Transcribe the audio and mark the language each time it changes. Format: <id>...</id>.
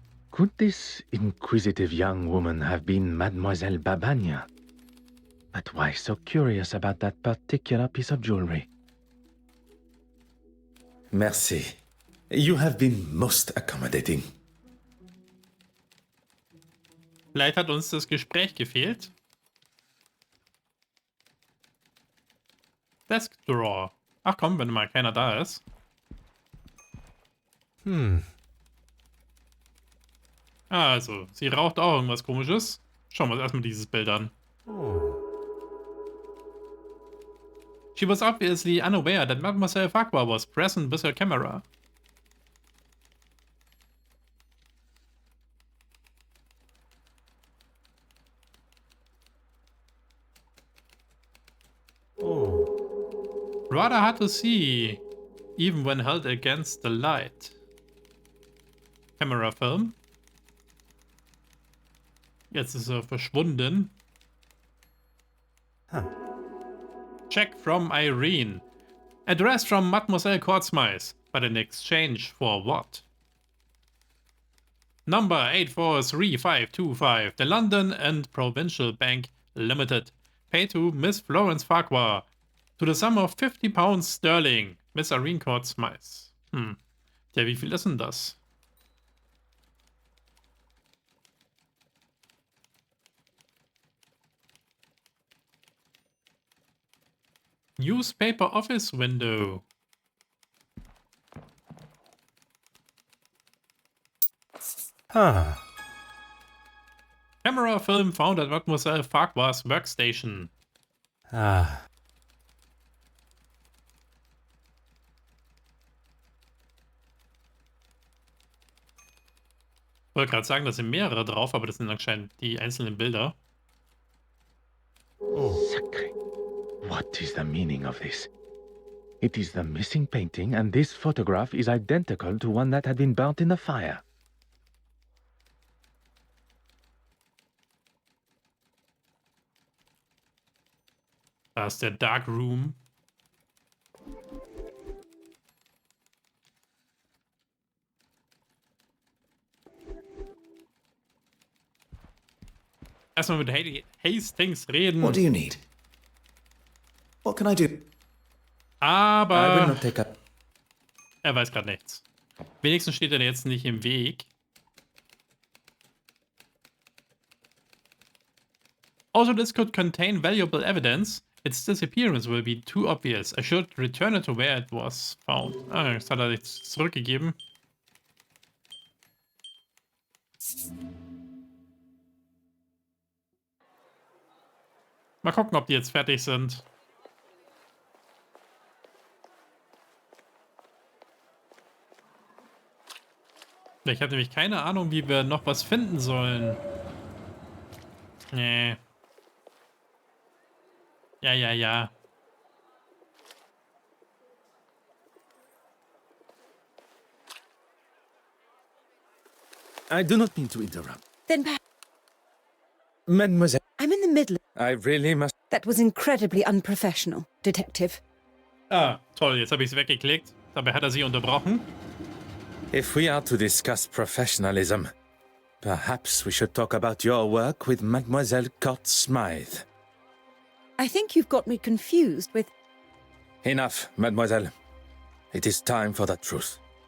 <en>Could this inquisitive young woman have been Mademoiselle Babagna? But why so curious about that particular piece of jewelry?</en> <fr>Merci.</fr> <en>You have been most accommodating.</en> <de>Vielleicht hat uns das Gespräch gefehlt.</de> <en>Desk Drawer.</en> <de>Ach komm, wenn mal keiner da ist. Also, sie raucht auch irgendwas Komisches. Schauen wir uns erstmal dieses Bild an.</de> <en>She was obviously unaware that Mademoiselle Farquhar was present with her camera. Rather hard to see, even when held against the light. Camera film.</en> <de>Jetzt ist er verschwunden.</de> <en>Check from Irene. Address from Mademoiselle Kortsmith, but in exchange for what? Number 843525, the London and Provincial Bank Limited. Pay to Miss Florence Farquhar. To the sum of £50 sterling.</en> <de>Miss Irene Kortsmith. Ja, wie viel ist denn das?</de> <en>Newspaper office window. Camera film found at Mademoiselle Farquhar's workstation.</en> <de>Ich wollte gerade sagen, da sind mehrere drauf, aber das sind anscheinend die einzelnen Bilder.</de> <fr>Sacre.</fr> <en>What is the meaning of this? It is the missing painting, and this photograph is identical to one that had been burnt in the fire.</en> <de>Da ist der Dark Room. Erstmal mit Hastings reden.</de> <en>What do you need? What can I do?</en> <de>Aber</de> <en>I will not take up.</en> <de>Er weiß gerade nichts. Wenigstens steht er jetzt nicht im Weg.</de> <en>Also, this could contain valuable evidence. Its disappearance will be too obvious. I should return it to where it was found.</en> <de>Ah, jetzt hat er nichts zurückgegeben. Mal gucken, ob die jetzt fertig sind. Ich habe nämlich keine Ahnung, wie wir noch was finden sollen. Nee. Ja.</de> <en>I do not mean to interrupt. Then Mademoiselle, I'm in the middle. I really must... That was incredibly unprofessional, Detective.</en> <de>Ah, toll, jetzt habe ich es weggeklickt. Dabei hat er sie unterbrochen.</de> <en>If we are to discuss professionalism, perhaps we should talk about your work with Mademoiselle Court Smythe. I think you've got me confused with... Enough, Mademoiselle. It is time for the truth.</en>